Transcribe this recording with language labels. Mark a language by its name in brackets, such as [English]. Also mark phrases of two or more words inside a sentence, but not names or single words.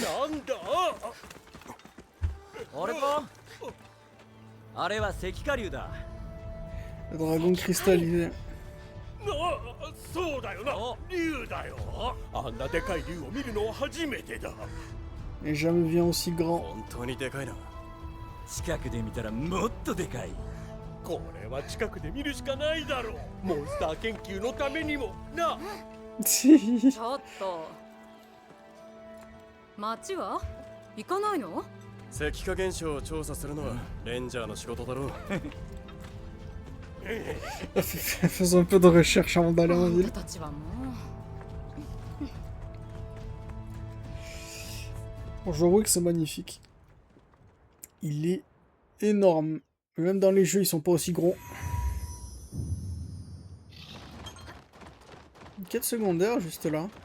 [French] Le dragon cristallisé. Et jamais vu un aussi grand. [Japanese] 近くで見たらもっとでかい。これは近くで見るしかないだろう。モンスター研究のためにもな。ちょっと町は行かないの？石化現象を調査するのはレンジャーの仕事だろう。 [French] Faisons un peu de recherche avant d'aller en [Japanese] あん [French] ville. [Japanese] たたちはもう [French] Bon, je dois avouer que c'est magnifique. Il est énorme. Même dans les jeux, ils sont pas aussi gros. Une quête secondaire, juste là.